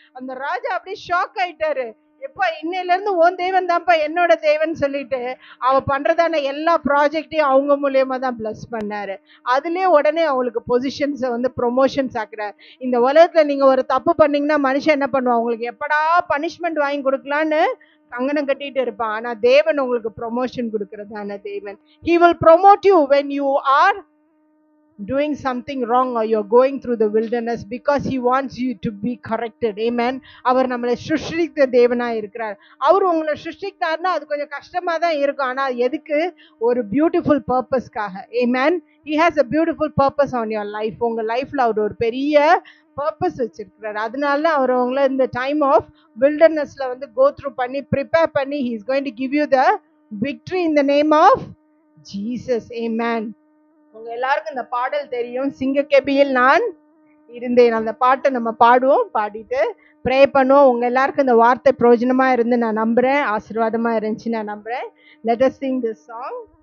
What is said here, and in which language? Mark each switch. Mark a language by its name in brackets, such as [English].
[Tamil] அந்த ராஜா அப்படியே ஷாக் ஆயிட்டாரு. எப்பா இன்னையில இருந்து உன் தேவன் தான்ப்பா என்னோட தேவன் சொல்லிட்டு அவ பண்றதான எல்லா ப்ராஜெக்டையும் அவங்க மூலியமா தான் பிளஸ் பண்ணாரு. அதுலயே உடனே அவங்களுக்கு பொசிஷன்ஸை ப்ரொமோஷன்ஸ் ஆக்குறாரு. இந்த உலகத்துல நீங்க ஒரு தப்பு பண்ணீங்கன்னா மனுஷன் என்ன பண்ணுவான், உங்களுக்கு எப்படா பனிஷ்மெண்ட் வாங்கி கொடுக்கலான்னு கங்கணம் கட்டிட்டு இருப்பான். ஆனா தேவன் உங்களுக்கு ப்ரொமோஷன் கொடுக்கறதான தேவன். [English] He will promote you when you are doing something wrong or you're going through the wilderness, because he wants you to be corrected. Amen. [Tamil] அவர் நம்மளை சிருஷ்டித்த தேவனா இருக்கிறார். அவர் உங்களை சிருஷ்டித்தார்னா அது கொஞ்சம் கஷ்டமா தான் இருக்கும், ஆனா எதுக்கு, ஒரு பியூட்டிஃபுல் பர்பஸ்க்காக. [English] Amen. He has a beautiful purpose on your life. [Tamil] உங்க லைஃப்ல அவர் ஒரு பெரிய பர்பஸ் வச்சிருக்கிறார். அதனால அவர் உங்களை இந்த டைம் ஆஃப் வில்டர்னஸ்ல கோ த்ரூ பண்ணி ப்ரிப்பேர் பண்ணி [English] he is going to give you the victory in the name of Jesus. Amen. [Tamil] உங்க எல்லாருக்கும் இந்த பாடல் தெரியும், சிங்கக்கெபியில் நான் இருந்தேன். அந்த பாட்டை நம்ம பாடுவோம், பாடிட்டு ப்ரே பண்ணுவோம். உங்க எல்லாருக்கும் இந்த வார்த்தை பிரயோஜனமா இருந்து நான் நம்புறேன், ஆசீர்வாதமா இருந்துச்சு நான் நம்புறேன். [English] Let us sing this song.